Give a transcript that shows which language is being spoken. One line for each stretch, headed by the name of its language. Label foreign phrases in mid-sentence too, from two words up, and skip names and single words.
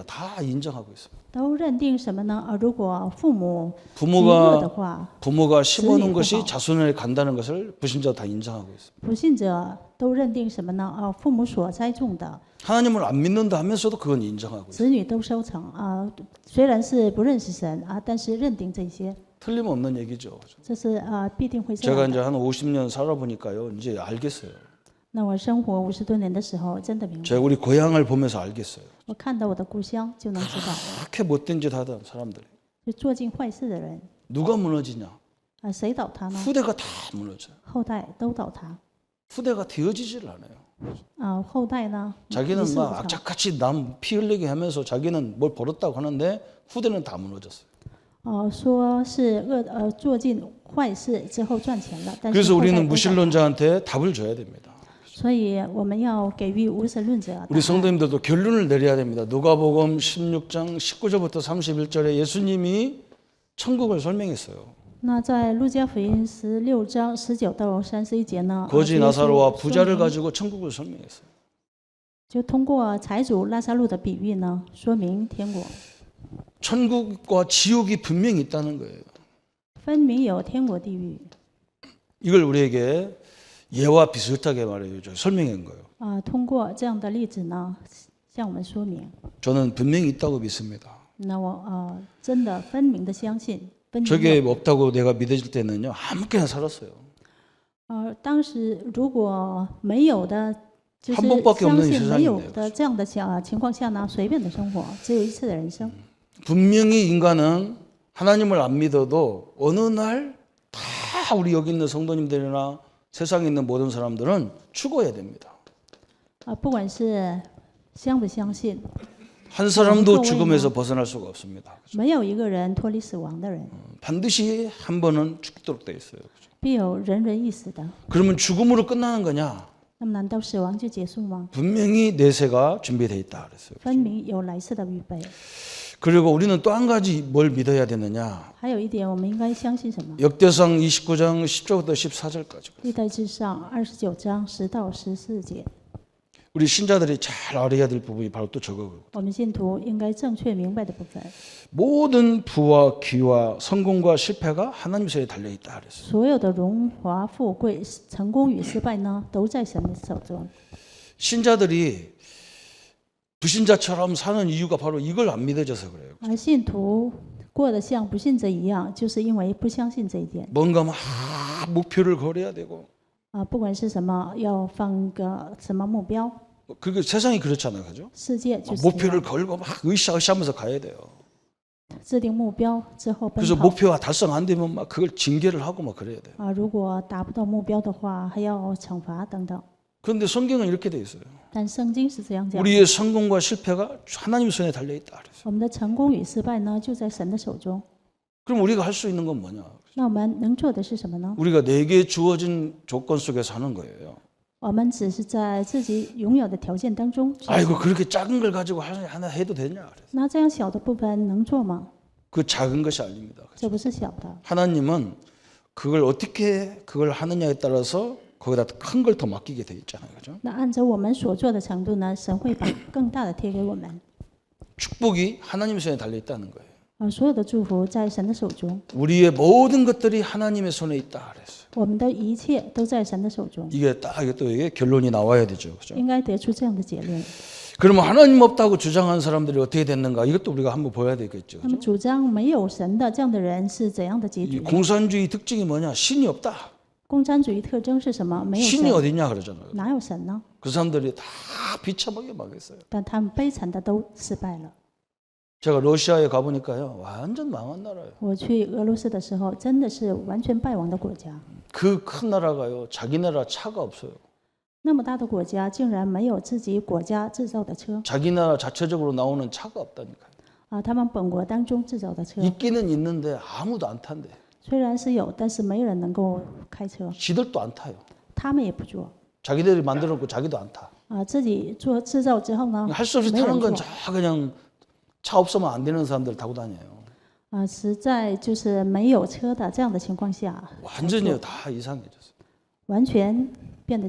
Korean: 다 인정하고 있습니다.
Chinese: 都认定什么呢？如果父母极恶的
Korean: 부모가
Chinese: 话，
Korean: 부모가 심어놓은
Chinese: 子女
Korean: 것이
Chinese: 不好。
Korean: 자손에게 간다는 것을 불신자 다 인정하고 있습니다.
Chinese: 不信者都认定什么呢？父母所栽种的，
Korean: 하나님을 안 믿는다 하면서도 그건 인정하고 있습니다.
Chinese: 子女都收成虽然是不认识神但是认定这些，
Korean: 틀림없는 얘기죠.
Chinese: 这是必定会这
Korean: 제가
Chinese: 样
Korean: 이제
Chinese: 的。
Korean: 한 50년 살아보니까요, 이제 알겠어요.
Chinese: 那我生活50多年的时候，真的明白，
Korean: 제가 우리 고향을 보면서 알겠어요.
Chinese: 我看到我的故乡就能知道，
Korean: 그렇게 못된 짓 하던 사람들이
Chinese: 就做尽坏事的人
Korean: 누가 무너지냐?
Chinese: 谁倒塌呢？
Korean: 후대가 다 무너져요.
Chinese: 后代都倒塌
Korean: 후대가 되어지질 않아요.
Chinese: 后代呢？
Korean: 자기는
Chinese: 一事
Korean: 막
Chinese: 不成
Korean: 악착같이 남 피 흘리게 하면서 자기는 뭘 벌었다고 하는데 후대는 다 무너졌어요.
Chinese: 说是做尽坏事之后赚钱了，但是
Korean: 그래서
Chinese: 后代
Korean: 우리는
Chinese: 都倒塌
Korean: 무신론자한테 답을 줘야 됩니다.
Chinese: 所以我们要给予无神论者答
Korean: 우리
Chinese: 案。
Korean: 성도님들도 결론을 내려야 됩니다. 누가복음 16장 19절부터 31절에 예수님이 천국을 설명했어요.
Chinese: 那在路加福音16章19到31节呢，
Korean: 거지
Chinese: 主耶稣
Korean: 나사로와
Chinese: 说
Korean: 부자를
Chinese: 明
Korean: 가지고 천국을 설명했어요.
Chinese: 就通过财主拉撒路的比喻呢，说明天国
Korean: 천국과 지옥이 분명히 있다는 거예요.
Chinese: 分明有天国地狱
Korean: 이걸 우리에게 예와 비슷하게 말해요. 설명한 거예요.
Chinese: 通过这样的例子呢，向我们说明。
Korean: 저는 분명히 있다고 믿습니다.
Chinese: 那我真的分明的相信，分明
Korean: 저게
Chinese: 有
Korean: 없다고 내가 믿어질 때는요, 아무렇게나 살았어요.
Chinese: 当时如果没有的，就是
Korean: 한 번밖에
Chinese: 相
Korean: 없는
Chinese: 信没有
Korean: 세상이네요.
Chinese: 的这样的情况下呢，随便的生活，只有一次的人生。
Korean: 분명히 인간은 하나님을 안 믿어도 어느 날 다 우리 여기 있는 성도님들이나 세상에 있는 모든 사람들은 죽어야 됩니다.
Chinese: 不管是相不相信，
Korean: 한 사람도 그러니까 죽음에서 벗어날 수가 없습니다.
Chinese: 没有一个人脱离死亡的人，
Korean: 반드시 한 번은 죽도록 돼 있어요.
Chinese: 必有人人一死的。
Korean: 그러면 죽음으로 끝나는 거냐?
Chinese: 那么难道死亡就结束吗？
Korean: 분명히 내세가 준비되어 있다 그랬어요.
Chinese: 分明有来世的预备。
Korean: 그리고 우리는 또 한 가지 뭘 믿어야 되느냐?
Chinese: 还有一点，我们应该相信什么？
Korean: 역대상 29장 10절부터 14절까지.
Chinese: 历代志上29章10到14节，
Korean: 우리 신자들이 잘 알아야 될 부분이 바로 또 저거고.
Chinese: 我们信徒应该正确明白的部分。
Korean: 모든 부와 귀와 성공과 실패가 하나님 손에 달려 있다 그랬어요.
Chinese: 所有的荣华富贵、成功与失败呢，都在神的手中。
Korean: 신자들이 불신자처럼 사는 이유가 바로 이걸 안 믿어져서 그래요.
Chinese: 而信徒过得像不信者一样，就是因为不相信这一点。
Korean: 뭔가 막 목표를 걸어야 되고.
Chinese: 不管是什么，要放个什么目标，
Korean: 그게 세상이 그렇잖아요, 그죠?
Chinese: 世界就是这样
Korean: 목표를 걸고 막 으쌰으쌰하면서 가야 돼요.
Chinese: 制定目标之后奔
Korean: 그래서
Chinese: 跑。
Korean: 목표가 달성 안 되면 막 그걸 징계를 하고 막 그래야 돼요.
Chinese: 如果达不到目标的话，还要惩罚等等。
Korean: 그런데 성경은 이렇게 돼 있어요.
Chinese: 但圣经是这样讲，
Korean: 우리의 성공과 실패가 하나님 손에 달려 있다 그랬어요.
Chinese: 我们的成功与失败呢，就在神的手中。
Korean: 그럼 우리가 할 수 있는 건 뭐냐?
Chinese: 那我们能做的是什么呢？
Korean: 우리가 내게 주어진 조건 속에서 하는 거예요.
Chinese: 我们只是在自己拥有的条件当中去
Korean: 아이고 그렇게 작은 걸 가지고 하나 해도 되냐? 그래서
Chinese: 那这样小的部分能做吗？
Korean: 그 작은 것이 아닙니다.
Chinese: 这不是小的。
Korean: 하나님은 그걸 어떻게 그걸 하느냐에 따라서 거기다 큰 걸 더 맡기게 돼 있잖아요, 그죠?
Chinese: 那按照我们所做的程度呢，神会把更大的贴给我们。
Korean: 축복이 하나님 손에 달려 있다는 거예요.
Chinese: 所有的祝福在神的手中，
Korean: 우리의 모든 것들이 하나님의 손에 있다 그랬어요.
Chinese: 我们的一切都在神的手中，
Korean: 이게 딱 이게 또 이게 결론이 나와야 되죠, 그죠?
Chinese: 应该得出这样的结论。
Korean: 그러면 하나님 없다고 주장하는 사람들이 어떻게 됐는가? 이것도 우리가 한번 보야 되겠죠.
Chinese: 那么主张没有神的这样的人是怎样的结
Korean: 이
Chinese: 局？
Korean: 공산주의 특징이 뭐냐? 신이 없다.
Chinese: 共产主义特征是什么？没有
Korean: 신이
Chinese: 神，
Korean: 어디냐 그러잖아요.
Chinese: 哪有神呢？
Korean: 그 사람들이 다 비참하게 망했어요.
Chinese: 但他们悲惨的都失败了。
Korean: 제가 러시아에 가보니까요, 완전 망한 나라예요.
Chinese: 我去俄罗斯的时候，真的是完全败亡的国家。
Korean: 그 큰 나라가요, 자기 나라 차가 없어요.
Chinese: 那么大的国家竟然没有自己国家制造的车
Korean: 자기 나라 자체적으로 나오는 차가 없다니까요.
Chinese: 他们本国当中制造的车
Korean: 있기는 있는데 아무도 안 탄대.
Chinese: 虽然是有，但是没有人能够开车，
Korean: 지들도 안 타요.
Chinese: 他们也不做
Korean: 자기들이 만들어 놓고 자기도 안 타.
Chinese: 自己做制造之后呢，
Korean: 할 수 없이
Chinese: 没有
Korean: 타는
Chinese: 人
Korean: 건
Chinese: 做
Korean: 다 그냥 차 없으면 안 되는 사람들 타고 다녀요.
Chinese: 实在就是没有车的这样的情况下，
Korean: 완전히 다 이상해졌어요.